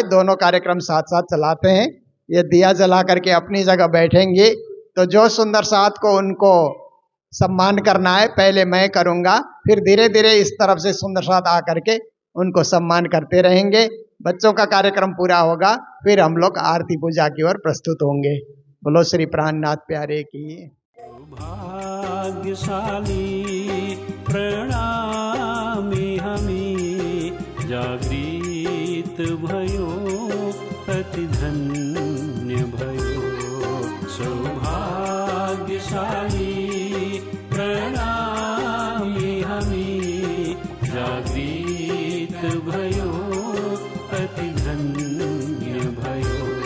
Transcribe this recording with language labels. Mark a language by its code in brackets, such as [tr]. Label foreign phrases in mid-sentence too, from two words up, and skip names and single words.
[hi] दोनों कार्यक्रम साथ साथ चलाते हैं। ये दिया जला करके अपनी जगह बैठेंगे, तो जो सुंदर साथ को उनको सम्मान करना है पहले मैं करूंगा, फिर धीरे धीरे इस तरफ से सुंदर साथ आकर के उनको सम्मान करते रहेंगे। बच्चों का कार्यक्रम पूरा होगा, फिर हम लोग आरती पूजा की ओर प्रस्तुत होंगे। बोलो श्री प्राणनाथ प्यारे की। [ne] भाग्यशाली प्रणामी हमी, जागृत भयो अति धन्य भयो। सौभाग्यशाली प्रणामी हमी, जागृत भयो अति धन्य भयो।